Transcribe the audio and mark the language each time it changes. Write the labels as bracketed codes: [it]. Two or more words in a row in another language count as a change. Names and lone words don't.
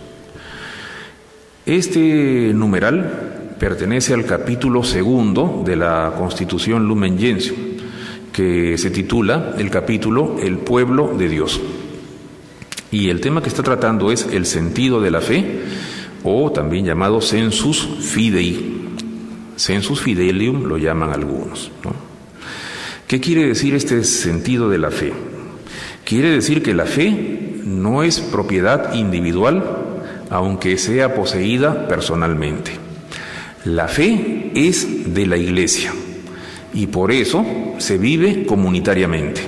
[es] Este numeral pertenece al capítulo 2 de la Constitución Lumen Gentium, que se titula el capítulo El pueblo de Dios. Y el tema que está tratando es el sentido de la fe, o también llamado [la] sensus fidei. Sensus fidelium [es] lo llaman algunos, ¿no? ¿Qué quiere decir este sentido de la fe? Quiere decir que la fe no es propiedad individual, aunque sea poseída personalmente. La fe es de la Iglesia y por eso se vive comunitariamente.